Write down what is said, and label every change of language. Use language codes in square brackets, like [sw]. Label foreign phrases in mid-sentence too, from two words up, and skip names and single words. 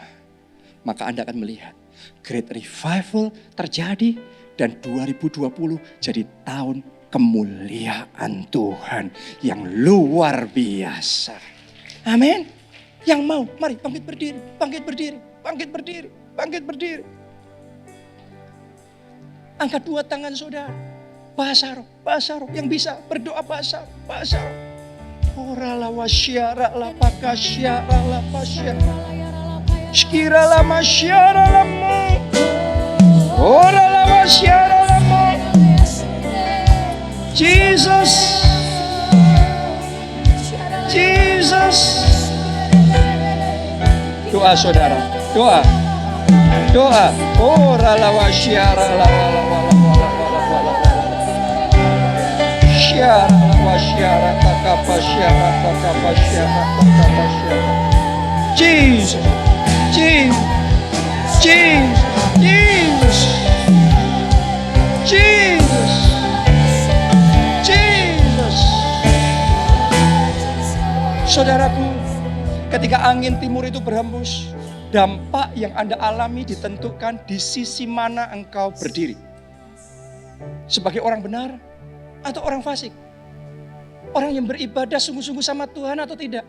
[id] Maka Anda akan melihat [en] great revival [id] terjadi dan 2020 jadi tahun kemuliaan Tuhan yang luar biasa. Amin. Yang mau, mari bangkit berdiri, bangkit berdiri, bangkit berdiri, bangkit berdiri. Angkat 2 tangan saudara. Bahasa roh yang bisa berdoa bahasa roh. Ora la wasyara la pakasyara la pasyara. Shkira la masyara la mu. Ora la wasyara la mu. Jesus. Jesus. Doa saudara, doa. Doa. Ora la wasyara la Jesus, Jesus, Jesus, Jesus, Jesus, Jesus. Saudaraku, ketika angin timur itu berhembus, dampak yang Anda alami ditentukan di sisi mana engkau berdiri. Sebagai orang benar atau orang fasik? Orang yang beribadah sungguh-sungguh sama Tuhan atau tidak?